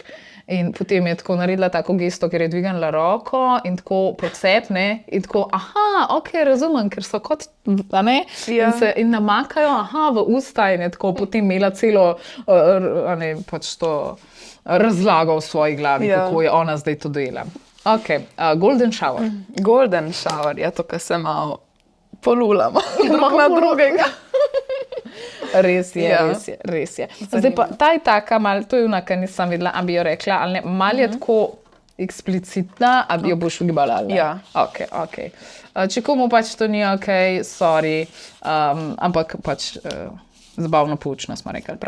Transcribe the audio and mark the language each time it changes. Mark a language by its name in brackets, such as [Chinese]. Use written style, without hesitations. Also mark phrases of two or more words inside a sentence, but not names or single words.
[Slovenian] In potem je tako naredila tako gesto, ker je dvignila roko in tako podsepne in tako, ok, razumem, ker so kot, a ne, Ja. in namakajo, v usta in je tako potem imela celo, a ne, pač to razlago v svoji glavi, Ja. kako je ona zdaj to dojela. [English] Ok, golden shower. Golden shower [Slovenian] je to, kar se malo polulamo drug na drugega. Res je, Ja. res je. Zdaj pa ta je taka, to je ona, ki nisem videla, a bi jo rekla, ali ne, malo je tako eksplicitna, a bi jo boš ugibala, ali ne? Ja. Ok. Če komu pač to ni ok, sorry, ampak pač zabavno poučno smo rekli, prav.